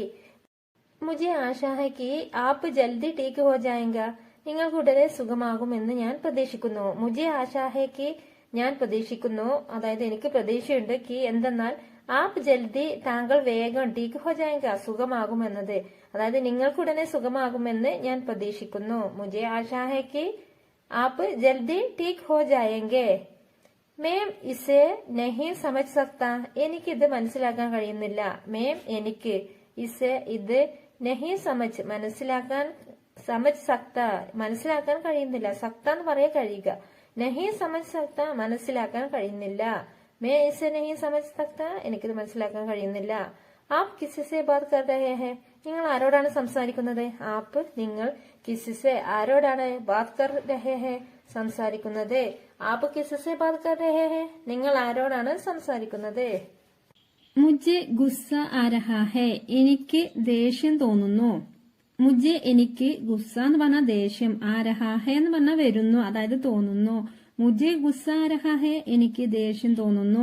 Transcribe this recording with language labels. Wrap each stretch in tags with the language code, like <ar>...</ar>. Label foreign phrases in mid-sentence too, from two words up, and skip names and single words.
<hi>मुझे आशा है कि आप जल्दी ठीक हो जाएंगा,</hi> <ml>നിങ്ങൾക്ക് ഉടനെ സുഖമാകുമെന്ന് ഞാൻ പ്രതീക്ഷിക്കുന്നു.</ml> <hi>मुझे आशा है कि</hi> <ml>ഞാൻ പ്രതീക്ഷിക്കുന്നു, അതായത് എനിക്ക് പ്രതീക്ഷയുണ്ട്, കി എന്തെന്നാൽ,</ml> <hi>आप जल्दी</hi> <ml>താങ്കൾ വേഗം,</ml> <hi>ठीक हो जाएंगा</hi> <ml>സുഖമാകുമെന്നത്, അതായത് നിങ്ങൾക്ക് ഉടനെ സുഖമാകുമെന്ന് ഞാൻ പ്രതീക്ഷിക്കുന്നു.</ml> <hi>मुझे आशा है कि आप जल्दी ठीक हो जाएंगे. मैं इसे नहीं समझ सकता.</hi> <ml>എനിക്ക് ഇത് മനസ്സിലാക്കാൻ കഴിയുന്നില്ല.</ml> <hi>मैं എനിക്ക് इसे ഇത് नहीं समझ सकता</hi> <ml>മനസ്സിലാക്കാൻ കഴിയുന്നില്ല. സക്ത എന്ന് പറയാൻ കഴിയുക.</ml> <hi>नहीं समझ सकता</hi> <ml>മനസ്സിലാക്കാൻ കഴിയുന്നില്ല.</ml> <hi>मैं इसे नहीं समझ सकता</hi> <ml>എനിക്കിത് മനസ്സിലാക്കാൻ കഴിയുന്നില്ല.</ml> <hi>आप किसी से बात कर रहे हैं</hi> <ml>നിങ്ങൾ ആരോടാണ് സംസാരിക്കുന്നത്?</ml> <hi>ആപ്പ് നിങ്ങൾ किसी से ആരോടാണ് बात कर रहे हैं സംസാരിക്കുന്നത്? ആപ്പ് किसी से बात कर रहे हैं</hi> <ml>നിങ്ങൾ ആരോടാണ് സംസാരിക്കുന്നത്?</ml> <hi>मुझे गुस्सा आ रहा है</hi> <ml>എനിക്ക് ദേഷ്യം തോന്നുന്നു. മുझे എനിക്ക് ഗുസ്സ എന്ന് പറഞ്ഞാൽ ദേഷ്യം,</ml> <hi>आ रहा है</hi> <ml>എന്ന് പറഞ്ഞാൽ വരുന്നു, അതായത് തോന്നുന്നു.</ml> <hi>मुझे गुस्सा आ रहा है</hi> <ml>എനിക്ക് ദേഷ്യം തോന്നുന്നു.</ml>